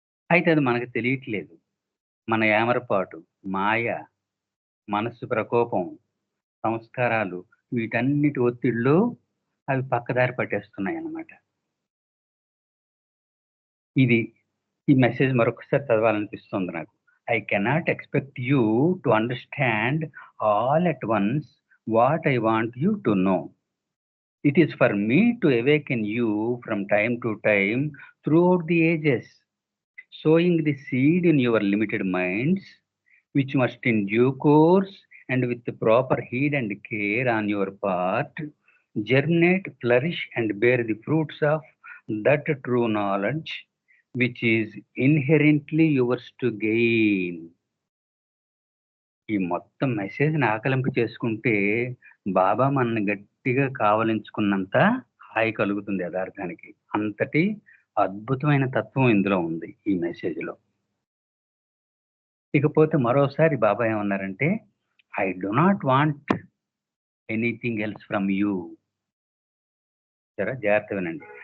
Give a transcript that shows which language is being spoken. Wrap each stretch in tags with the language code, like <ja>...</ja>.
<te>అయితే అది మనకు తెలియట్లేదు. మన ఏమరపాటు, మాయ, మనస్సు ప్రకోపం, సంస్కారాలు, వీటన్నిటి ఒత్తిడిలో అవి పక్కదారి పట్టేస్తున్నాయి అన్నమాట. ఇది ఈ మెసేజ్ మరొకసారి చదవాలనిపిస్తుంది నాకు.</te> <en>I cannot expect you to understand all at once what I want you to know. It is for me to awaken you from time to time throughout the ages, sowing the seed in your limited minds, which must in due course and with the proper heed and care on your part, germinate, flourish and bear the fruits of that true knowledge, which is inherently yours to gain.</en> <te>ఈ మొత్తం మెసేజ్ని ఆకలింపు చేసుకుంటే బాబా మనల్ని గట్టిగా కావలించుకున్నంత హాయి కలుగుతుంది యథార్థానికి. అంతటి అద్భుతమైన తత్వం ఇందులో ఉంది ఈ మెసేజ్లో. ఇకపోతే మరోసారి బాబా ఏమన్నారంటే,</te> <en>I do not want anything else from you.</en> <te>సరే, జాగ్రత్త వినండి.</te>